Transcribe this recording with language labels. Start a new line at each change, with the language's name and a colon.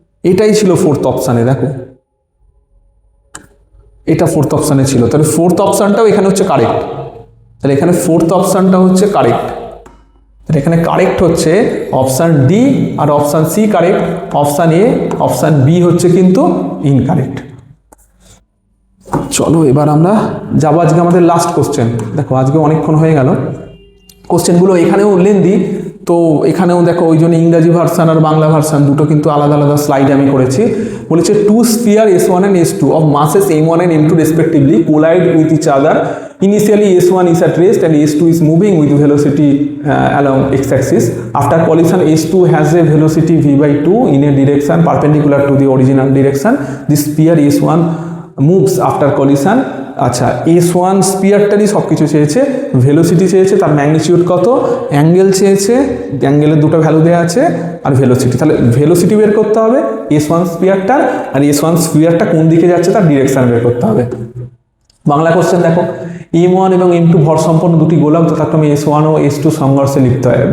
Bangla: এটাই ছিল 4th অপশানে, দেখো এটা 4th অপশানে ছিল, তাহলে 4th অপশানটাও এখানে হচ্ছে কারেক্ট, তাহলে এখানে 4th অপশানটা হচ্ছে কারেক্ট, তাহলে এখানে কারেক্ট হচ্ছে option D, আর option C correct, option A, option B হচ্ছে কিন্তু ইনকারেক্ট। চলো এবার আমরা যাবো আজকে আমাদের লাস্ট কোশ্চেন। দেখো আজকে অনেকক্ষণ হয়ে গেল, কোশ্চেনগুলো এখানেও লেন্দি, তো এখানেও দেখো ওই জন্য ইংরাজি ভার্সান আর বাংলা ভার্সান দুটো কিন্তু আলাদা আলাদা স্লাইড আমি করেছি। বলেছে
English: 2 sphere S1 and S2 of masses M1 and M2 respectively collide with each other. Initially S1 is at rest and S2 is moving with velocity along x-axis. After collision S2 has a velocity v/2 in a direction perpendicular to the original direction. The sphere S1 moves after collision.
Bangla: আচ্ছা, S1 স্পিয়ারটারই সব কিছু চেয়েছে, velocity চেয়েছে, তার magnitude কত, angle চেয়েছে, অ্যাঙ্গেলের দুটো value দেওয়া আছে, আর ভেলোসিটি। তাহলে ভেলোসিটি বের করতে হবে S1 স্পিয়ারটার, আর S1 স্পিয়ারটা কোন দিকে যাচ্ছে তার ডিরেকশন বের করতে হবে। বাংলা কোশ্চেন দেখো, M1 এবং M2 ভর সম্পন্ন দুটি গোলক যথাক্রমে S1 ও S2 সংঘর্ষে লিপ্ত হয়।